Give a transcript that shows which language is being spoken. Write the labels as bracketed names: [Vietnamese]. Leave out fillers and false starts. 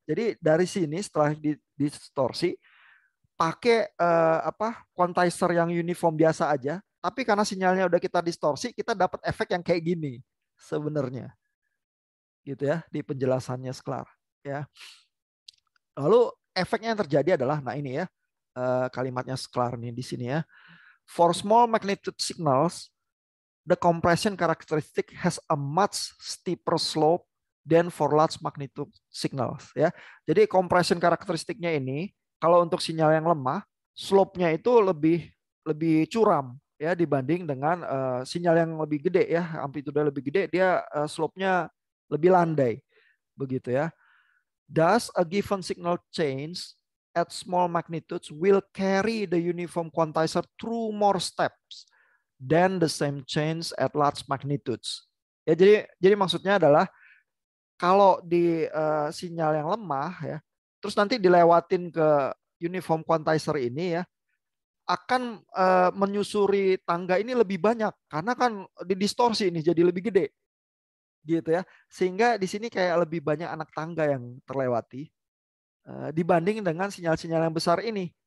[Indonesian] Jadi dari sini setelah didistorsi pakai quantizer yang uniform biasa aja, tapi karena sinyalnya udah kita distorsi, kita dapat efek yang kayak gini sebenarnya. Gitu ya di penjelasannya Sklar ya. Lalu efeknya yang terjadi adalah nah ini ya kalimatnya Sklar nih di sini ya. [English] For small magnitude signals, the compression characteristic has a much steeper slope than for large magnitude signals ya. [Indonesian] Jadi compression karakteristiknya ini kalau untuk sinyal yang lemah, slope-nya itu lebih lebih curam ya dibanding dengan sinyal yang lebih gede ya, amplitude lebih gede dia slope-nya lebih landai begitu ya. [English] Thus, a given signal change at small magnitudes will carry the uniform quantizer through more steps than the same change at large magnitudes. [Indonesian] Ya, jadi maksudnya adalah kalau di sinyal yang lemah ya, terus nanti dilewatin ke uniform quantizer ini ya, akan menyusuri tangga ini lebih banyak karena kan didistorsi ini jadi lebih gede gitu ya, sehingga di sini kayak lebih banyak anak tangga yang terlewati dibanding dengan sinyal-sinyal yang besar ini.